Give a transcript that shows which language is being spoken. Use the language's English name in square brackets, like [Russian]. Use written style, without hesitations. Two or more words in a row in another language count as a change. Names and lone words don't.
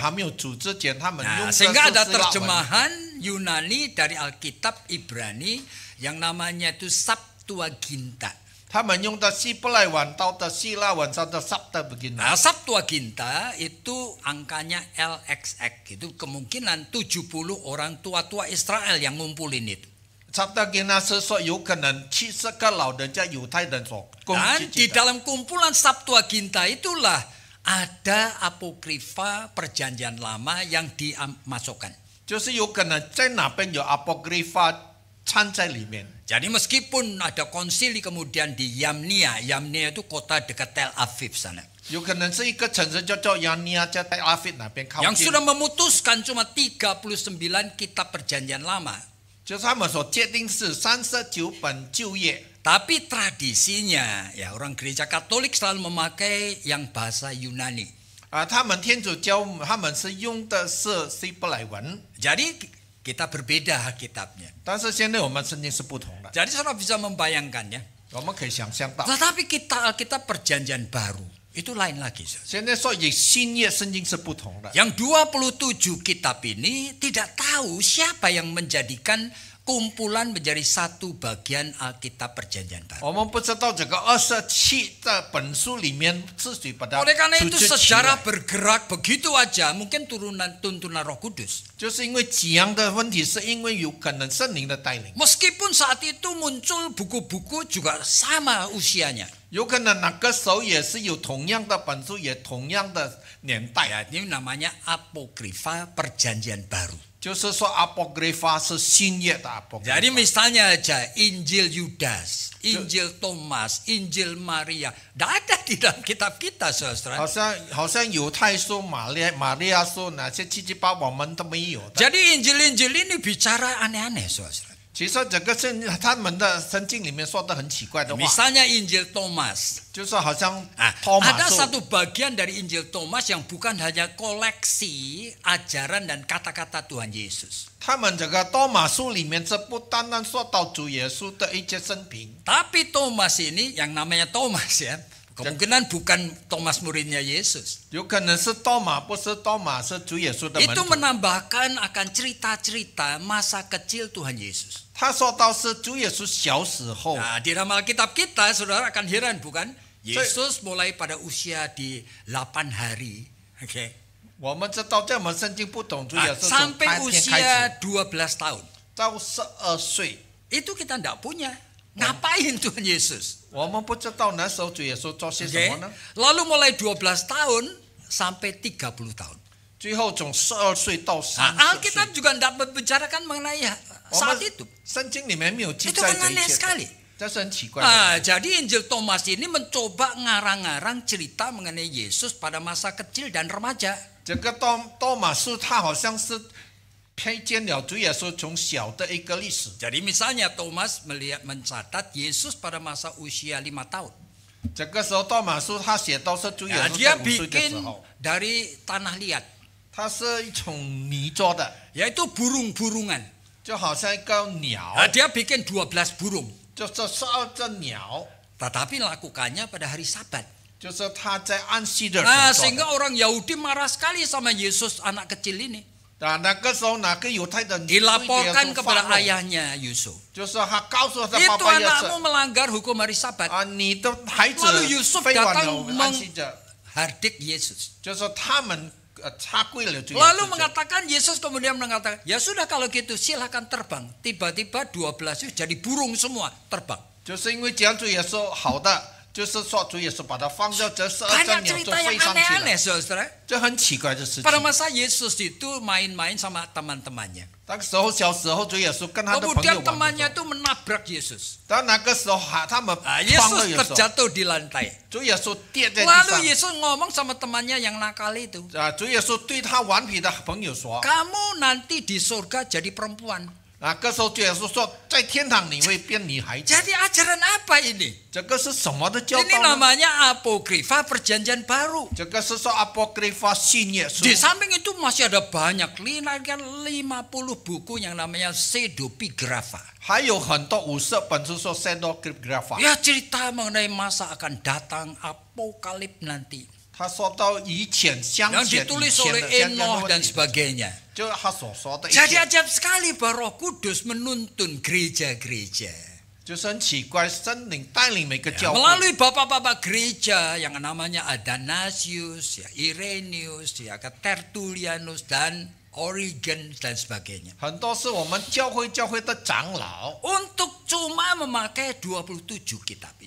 [Indonesian] sehingga ada [Chinese] 希腊文， [Indonesian] terjemahan Yunani dari Alkitab Ibrani yang namanya itu Septuaginta. [Chinese] 他们用的希伯来文到的希腊文上的 Septuaginta. [Indonesian] Nah, Septuaginta itu angkanya LXX. Itu kemungkinan 70 orang tua-tua Israel yang ngumpulin itu. [Chinese] Septuaginta 是说有可能70个老人家犹太人所共 [Indonesian] Dan [Chinese] 聚 [Indonesian] di [Chinese] 集的。 [Indonesian] dalam kumpulan Septuaginta itulah ada apokrifa perjanjian lama yang dimasukkan. [Chinese] 就是有可能在哪边有 apocrypha 掺在里面。 [Indonesian] Jadi meskipun ada konsili kemudian di Yamnia itu kota dekat Tel Aviv sana. [Chinese] 有可能是一个城市叫做亚尼亚，在tel Aviv那边靠 [Indonesian] Yang [Chinese] 近， [Indonesian] sudah memutuskan cuma 39 kitab perjanjian lama. [Chinese] 就是他们所界定是39本旧约。 [Indonesian] Tapi tradisinya ya orang gereja Katolik selalu memakai yang bahasa Yunani. [Chinese] 他们天主教他们是用的是希伯来文， [Indonesian] Jadi kita berbeda kitabnya. [Chinese] 但是现在我们圣经是不同的， [Indonesian] Jadi saudara bisa membayangkannya. [Chinese] 我们可以想象到， [Indonesian] Tetapi Alkitab perjanjian baru itu lain lagi. Saudara. [Chinese] 现在说以新约圣经是不同的。 [Indonesian] Yang 27 kitab ini tidak tahu siapa yang menjadikan kumpulan menjadi satu bagian Alkitab perjanjian baru. [Chinese] 我们不知道这个27的本书里面是谁把它 [Indonesian] Oleh karena [Chinese] 组 [Indonesian] itu [Chinese] 织起 [Indonesian] sejarah [Chinese] 来， [Indonesian] bergerak begitu aja, mungkin tuntunan Roh Kudus. [Chinese] 就是因为几样的问题，是因为有可能圣灵的带领， [Indonesian] Meskipun saat itu muncul buku-buku juga sama usianya. [Chinese] 有可能那个时候也是有同样的本书，也同样的年代。 [Indonesian] Ya, ini namanya apokrifa perjanjian baru. [Chinese] 就是说 apocrypha 是新约的 Jadi apocrypha， [Indonesian] misalnya aja Injil Yudas, Injil Thomas, Injil Maria, tidak ada di dalam kitab kita, saudara. [Chinese] 好像犹太书、玛利亚书那些七七八我们都没有的。 [Indonesian] Jadi Injil-Injil ini bicara aneh-aneh, saudara. [Chinese] 其实整个他们的圣经里面说的很奇怪的话， [Indonesian] Misalnya Injil Thomas. [Chinese] 就是好像 [Indonesian] Nah, [Chinese] 托马 [Indonesian] ada [Chinese] 书， [Indonesian] satu bagian dari Injil Thomas yang bukan hanya koleksi ajaran dan kata-kata Tuhan Yesus. [Chinese] 他们这个多马书里面，这不单单说到主耶稣的一些生平， [Indonesian] Tapi Thomas ini yang namanya Thomas ya, kemungkinan bukan Thomas muridnya Yesus. [Chinese] 有可能是多马，不是多马，是主耶稣的门 [Indonesian] Itu [Chinese] 徒。 [Indonesian] menambahkan akan cerita-cerita masa kecil Tuhan Yesus. [Chinese] 他说到是主耶稣小时候， [Indonesian] Nah, di dalam Alkitab kita, saudara akan heran bukan? Yesus mulai pada usia di 8 hari. Oke. [Chinese] 我们知道在我们圣经不懂主耶 [Indonesian] Ah, [Chinese] 稣从 [Indonesian] sampai [Chinese] 8天开始 [Indonesian] usia 12 tahun. [Chinese] 到12岁， [Indonesian] Itu kita tidak punya. Ngapain Tuhan Yesus? [Chinese] 我们不知道那时候主耶稣做些什 [Indonesian] Oke. [Chinese] 么呢？ [Indonesian] Lalu mulai 12 tahun sampai 30 tahun. [Chinese] 最后从12岁到 [Indonesian] Nah, [Chinese] 30 [Indonesian] Alkitab [Chinese] 岁， [Indonesian] juga tidak membicarakan mengenai [Chinese] 我 [Indonesian] saat [Chinese] 们 [Indonesian] itu. [Chinese] 圣经里面没有记 [Indonesian] Itu [Chinese] 载这 [Indonesian] aneh [Chinese] 一切 [Indonesian] sekali. [Chinese] 的，这是很奇怪的。 [Indonesian] Nah, jadi Injil Thomas ini mencoba ngarang-ngarang cerita mengenai Yesus pada masa kecil dan remaja. [Chinese] 这个多马书，它好像是偏见了主耶稣从小的一个历史。 [Indonesian] Jadi misalnya Thomas mencatat Yesus pada masa usia 5 tahun. [Chinese] 这个时候多马书他写到是主耶 [Indonesian] Nah, [Chinese] 稣 [Indonesian] dia [Chinese] 在5岁的时 [Indonesian] bikin [Chinese] 候， [Indonesian] dari tanah liat, [Chinese] 它是一种泥做的， [Indonesian] yaitu burung-burungan. [Chinese] 就好像一个鸟， [Indonesian] Nah, dia bikin 12 burung. [Chinese] 就是12只鸟， [Indonesian] Tetapi lakukannya pada hari Sabat. [Chinese] 就是他在安息日 [Indonesian] Nah, [Chinese] 所做 [Indonesian] sehingga [Chinese] 的。 [Indonesian] orang Yahudi marah sekali sama Yesus anak kecil ini. [Chinese] 那个时候哪个犹太人 [Indonesian] Dilaporkan [Chinese] 对耶稣 [Indonesian] kepada [Chinese] 发怒 [Indonesian] ayahnya Yusuf. [Chinese] 就是他告诉他 [Indonesian] Itu [Chinese] 爸爸耶 [Indonesian] anakmu [Chinese] 稣 [Indonesian] melanggar hukum hari Sabat. [Chinese] 啊，你的孩子 [Indonesian] Lalu Yusuf [Chinese] 废完 [Indonesian] datang [Chinese] 了安息日， [Indonesian] Hardik Yesus. [Chinese] 就是他们插柜了主耶 [Indonesian] Lalu [Chinese] 稣。 [Indonesian] mengatakan Yesus kemudian mengatakan, ya sudah kalau gitu silahkan terbang. Tiba-tiba 12 itu jadi burung semua terbang. [Chinese] 就是因为这样主耶稣好的，就是说主耶稣把它放到这12 [Indonesian] Banyak [Chinese] 只鸟就 [Indonesian] cerita yang [Chinese] 飞上去 [Indonesian] aneh-aneh [Chinese] 了， [Indonesian] saudara. [Chinese] 这很奇怪的事情。 [Indonesian] Pada masa Yesus itu main-main sama teman-temannya. [Chinese] 那个时候小时候主耶稣跟他的朋友 [Indonesian] Kemudian [Chinese] 玩的 [Indonesian] temannya [Chinese] 时候， [Indonesian] itu menabrak Yesus. [Chinese] 但那个时候他们 [Indonesian] Ah, [Chinese] 撞了 [Indonesian] Yesus [Chinese] 耶稣， [Indonesian] terjatuh di lantai. [Chinese] 主耶稣跌在地 [Indonesian] Lalu [Chinese] 上。 [Indonesian] Yesus ngomong sama temannya yang nakal itu. [Chinese] 主耶稣对他顽皮的朋友说 [Indonesian] Kamu nanti di surga jadi perempuan.：“ [Chinese] 那个时候主耶稣说，在天堂你会变女孩子。 [Indonesian] Jadi ajaran apa ini? [Chinese] 这个是什么的教 [Indonesian] Ini [Chinese] 导呢？ [Indonesian] namanya apokrifa perjanjian baru. [Chinese] 这个是说 apocrypha 新约书。 [Indonesian] Di samping itu masih ada banyak, 50 buku yang namanya pseudepigrafa. [Chinese] 还有很多50本书说 pseudepigrapha， [Indonesian] Ya cerita mengenai masa akan datang apokalip nanti. [Chinese] 他说到以前相 [Indonesian] yang [Chinese] 前 [Indonesian] ditulis [Chinese] 以前 [Indonesian] oleh [Chinese] 的相关的 [Indonesian] Enoch [Chinese] 问 [Indonesian] dan [Chinese] 题， [Indonesian] sebagainya. [Chinese] 就他所说的一 [Indonesian] Jadi [Chinese] 切， [Indonesian] ajaib sekali bahwa Roh Kudus menuntun gereja-gereja. [Chinese] 就是很奇怪，圣灵带领每个 [Indonesian] Ya, [Chinese] 教会， [Indonesian] melalui bapak-bapak gereja yang namanya Athanasius, ya Irenaeus, ya Tertullianus dan Origen dan sebagainya. [Chinese] 很多是我们教会的长老， [Indonesian] Untuk cuma memakai 27 kitab itu.